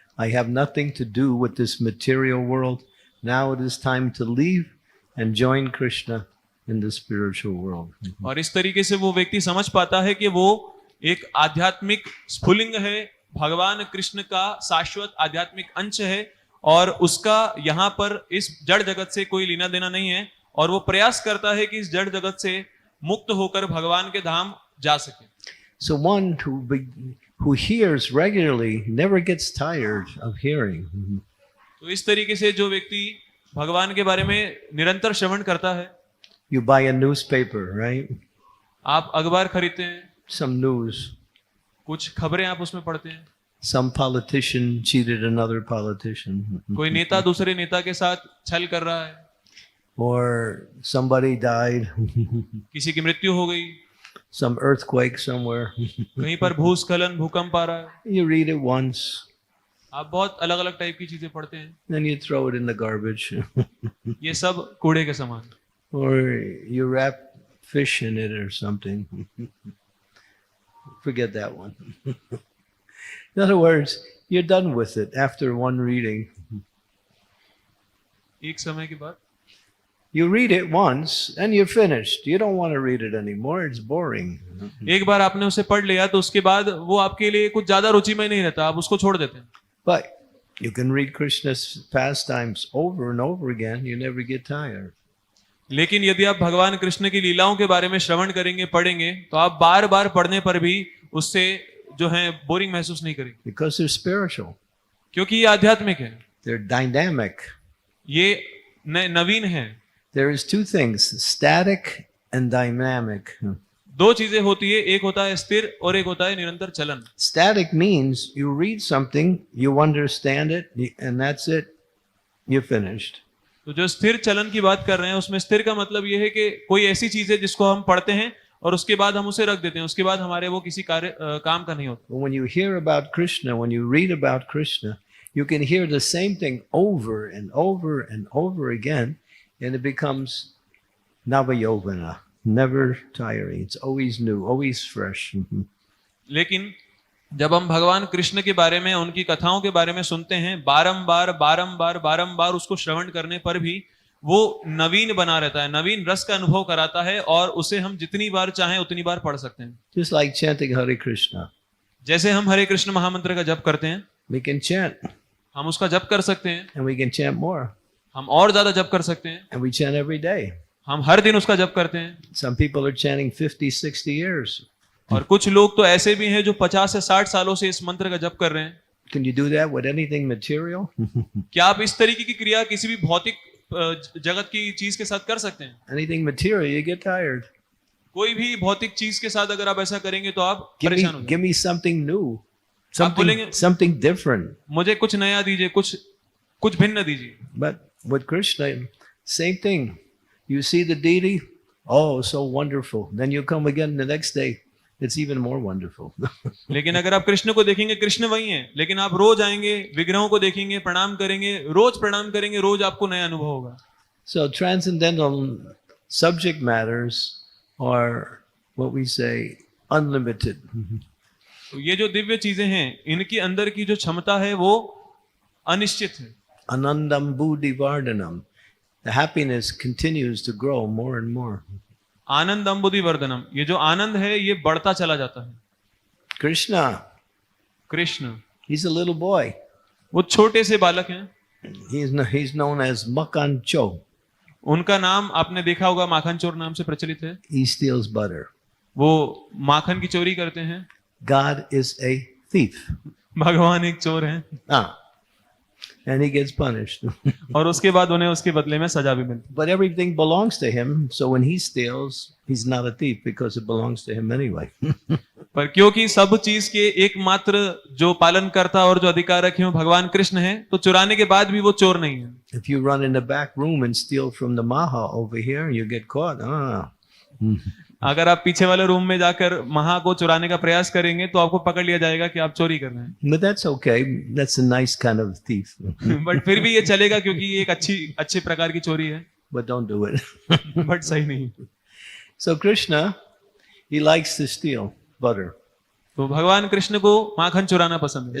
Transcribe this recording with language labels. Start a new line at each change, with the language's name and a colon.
English: I have nothing to do with this material world. Now it is time to leave and join Krishna in the spiritual world.
Hindi: और इस तरीके से वो व्यक्ति समझ पाता है कि वो एक आध्यात्मिक स्फुलिंग है, भगवान कृष्ण का शाश्वत आध्यात्मिक अंश है और उसका यहाँ पर इस जड़ जगत से कोई लेना देना नहीं है और वो प्रयास करता है कि इस जड़ जगत से मुक्त होकर भगवान के धाम जा सके।
English: So one who hears regularly never gets tired of hearing.
Hindi: तो इस तरीके से जो व्यक्ति भगवान के बारे में निरंतर श्रवण करता है,
English: You buy a newspaper, right?
Hindi: आप अखबार खरीदते हैं,
English: Some news.
Hindi: कुछ खबरें आप उसमें पढ़ते हैं,
English: Some politician cheated another politician.
Hindi: कोई नेता दूसरे नेता के साथ छल कर रहा है,
English: or somebody died,
Hindi: किसी की मृत्यु हो गई,
English: some earthquake somewhere.
Hindi: कहीं पर भूस्खलन भूकंप आ रहा है,
English: You read it once,
Hindi: आप बहुत अलग अलग टाइप की चीजें पढ़ते हैं,
English: then you throw it in the garbage.
Hindi: ये सब कूड़े के समान।
English: Or you wrap fish in it or something. Forget that one. In other words, you're done with it after one reading.
Hindi: एक समय के बाद
English: You read it once and you're finished. You don't want to read it anymore. It's boring.
Hindi: एक बार आपने उसे पढ़ लिया तो उसके बाद वो आपके लिए कुछ ज्यादा रुचिमय नहीं रहता, आप उसको छोड़ देते हैं।
English: But you can read Krishna's pastimes over and over again. You never get tired.
Hindi: लेकिन यदि आप भगवान कृष्ण की लीलाओं के बारे में श्रवण करेंगे, पढ़ेंगे, तो आप बार बार पढ़ने पर भी उससे जो है बोरिंग महसूस नहीं करेंगे,
English: Because they're spiritual.
Hindi: क्योंकि ये आध्यात्मिक है,
English: They're dynamic.
Hindi: ये नवीन है।
English: There is two things, static and dynamic.
Hindi: दो चीजें होती है, एक होता है स्थिर और एक होता है निरंतर चलन।
English: Static means you read something, you understand it, and that's it. You're finished.
Hindi: तो जो स्थिर चलन की बात कर रहे हैं, उसमें स्थिर का मतलब ये है कि कोई ऐसी चीज है जिसको हम पढ़ते हैं और उसके बाद हम उसे रख देते हैं, उसके बाद हमारे वो किसी काम का नहीं होता।
English: When you hear about Krishna, when you read about Krishna, you can hear the same thing over and over and over again, and it becomes Navayovana, never tiring. It's always new, always fresh.
Hindi: लेकिन जब हम भगवान कृष्ण के बारे में, उनकी कथाओं के बारे में सुनते हैं, बारंबार बारंबार बारंबार उसको श्रवण करने पर भी वो नवीन बना रहता है, नवीन रस का अनुभव कराता है और उसे हम जितनी बार चाहें उतनी बार पढ़ सकते हैं।
English: Just like chanting Hare Krishna.
Hindi: जैसे हम हरे कृष्ण महामंत्र का जप करते हैं,
English: We can chant,
Hindi: हम उसका जप कर सकते हैं,
English: and we can chant more,
Hindi: हम और ज्यादा जप कर सकते हैं,
English: and we chant every day.
Hindi: हम हर दिन उसका जप करते हैं।
English: Some people are chanting 50, 60 years.
Hindi: और कुछ लोग तो ऐसे भी हैं जो 50 से 60 सालों से इस मंत्र का जप कर रहे हैं।
English: Can you do that with anything material?
Hindi: क्या आप इस तरीके की क्रिया किसी भी भौतिक जगत की चीज के साथ कर सकते हैं?
English: Anything material, you get tired.
Hindi: कोई भी भौतिक चीज के साथ अगर आप ऐसा करेंगे तो आप
English: Give me,
Hindi: परेशान हो जाएंगे।
English: give me something new,
Hindi: आप बोलेंगे,
English: something different.
Hindi: मुझे कुछ नया दीजिए, कुछ भिन्न दीजिए।
English: But with Krishna, same thing. You see the deity, oh, so wonderful. Then you come again the next day, it's even more wonderful.
Hindi: लेकिन अगर आप कृष्ण को देखेंगे, कृष्ण वही है, लेकिन आप रोज आएंगे, विग्रहों को देखेंगे, प्रणाम करेंगे, रोज प्रणाम करेंगे, रोज आपको नया अनुभव होगा।
English: So transcendental subject matters are what we say unlimited.
Hindi: तो ये जो दिव्य चीजें हैं, इनकी अंदर की जो क्षमता है वो अनिश्चित है।
Sanskrit: Anandam buddhi vardhanam.
English: The happiness continues to grow more and more.
Sanskrit: आनंद अम्बुधि वर्धनम,
Hindi: ये जो आनंद है ये बढ़ता चला जाता है।
English: Krishna,
Hindi: Krishna,
English: he's a little boy.
Hindi: वो छोटे से बालक हैं,
English: He's known as Makan Cho.
Hindi: उनका नाम आपने देखा होगा, माखन चोर नाम से प्रचलित है।
English: He steals butter.
Hindi: वो माखन की चोरी करते हैं।
English: God is a thief.
Hindi: भगवान एक चोर हैं
English: And he gets punished.
Hindi: और उसके बाद उन्हें उसके बदले में सजा भी मिलती।
English: But everything belongs to him. So when he steals, he's not a thief because it belongs to him anyway.
Hindi: पर क्योंकि सब चीज के एकमात्र जो पालन करता और जो अधिकारक है वो भगवान कृष्ण है, तो चुराने के बाद भी वो चोर नहीं है।
English: If you run in the back room and steal from the Maha over here, you get caught.
Hindi: अगर आप पीछे वाले रूम में जाकर महा को चुराने का प्रयास करेंगे तो आपको पकड़ लिया जाएगा कि आप चोरी कर रहे हैं।
English: But that's okay. That's a nice kind of thief.
Hindi: But फिर भी ये चलेगा क्योंकि ये एक अच्छे प्रकार की चोरी है।
English: But don't do it.
Hindi: But सही नहीं।
English: So Krishna, he likes to steal butter.
Hindi: तो भगवान कृष्ण को माखन चुराना पसंद है।